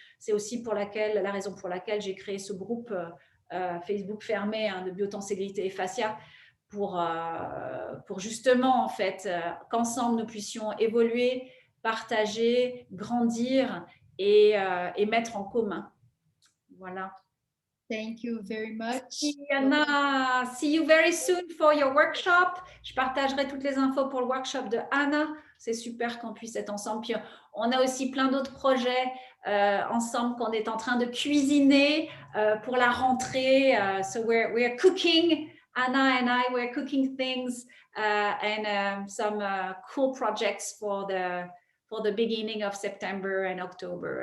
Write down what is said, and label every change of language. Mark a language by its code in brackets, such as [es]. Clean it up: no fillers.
[fr] C'est aussi la raison pour laquelle j'ai créé ce groupe Facebook fermé de biotenségrité et fascia, pour justement, en fait, qu'ensemble, nous puissions évoluer, partager, grandir et mettre en commun. Voilà. [en] Thank you very much. Anna, see you very soon for your workshop. [fr] Je partagerai toutes les infos pour le workshop de Anna. C'est super qu'on puisse être ensemble. Puis on a aussi plein d'autres projets ensemble qu'on est en train de cuisiner pour la rentrée. [en] So we're cooking. Anna and I were cooking things and some cool projects for the beginning of September and October.